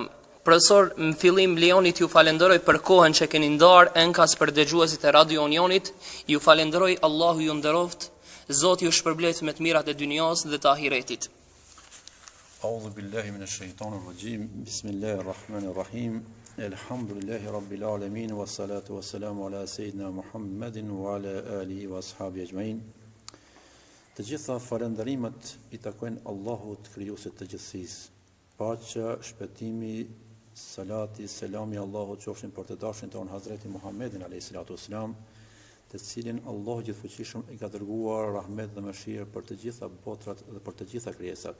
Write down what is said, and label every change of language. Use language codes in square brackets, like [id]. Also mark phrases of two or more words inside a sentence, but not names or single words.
[sq] Profesor, në fillim lejoni t'ju falenderoj për kohën që keni ndarë enkas për dëgjuesit e Radio Unionit. Ju falenderoj, Allahu ju nderoft. Zoti ju shpërblet me të mirat e dunjos dhe të ahiretit. [ar] أعوذ بالله من الشيطان الرجيم. بسم الله الرحمن الرحيم. الحمد لله رب العالمين والصلاة والسلام على سيدنا محمد وعلى آله وأصحابه أجمعين. [sq] Të gjitha falënderimet i takojnë Allahut, krijuesit të gjithësisë. Paqja, shpëtimi, salati, selami Allahut qofshin për të dashurin ton Hazreti Muhammedin [ar] عليه الصلاة والسلام, [sq] të cilin Allahu gjithfuqishëm i ka dërguar rahmet dhe mëshirë për të gjitha botrat dhe për të gjitha krijesat.